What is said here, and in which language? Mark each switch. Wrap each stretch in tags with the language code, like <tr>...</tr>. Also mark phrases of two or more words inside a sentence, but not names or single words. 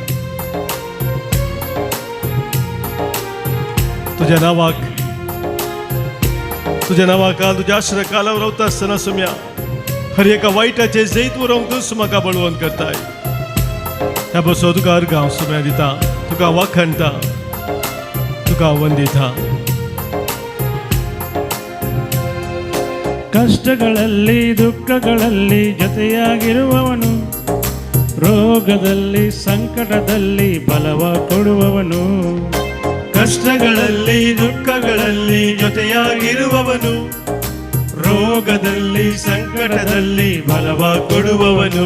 <kok>तुज्या नांवाक तुज्या आश्रय कालावर रावता आसतना सम्या हर एका वायटाचे जैत व्हरोंक तूं म्हाका बळवंत करताय. ह्या बसो तुका अर्गांव सम्या दिता, तुका वाखणटा, तुका ವಂದಿತಾ.</kok> <kn>ಕಷ್ಟಗಳಲ್ಲಿ ದುಃಖಗಳಲ್ಲಿ ಜೊತೆಯಾಗಿರುವವನು, ರೋಗದಲ್ಲಿ ಸಂಕಟದಲ್ಲಿ ಬಲವ ಕೊಡುವವನು. ಕಷ್ಟಗಳಲ್ಲಿ ದುಃಖಗಳಲ್ಲಿ ಜೊತೆಯಾಗಿರುವವನು, ರೋಗದಲ್ಲಿ ಸಂಕಟದಲ್ಲಿ ಬಲವ ಕೊಡುವವನು.</kn>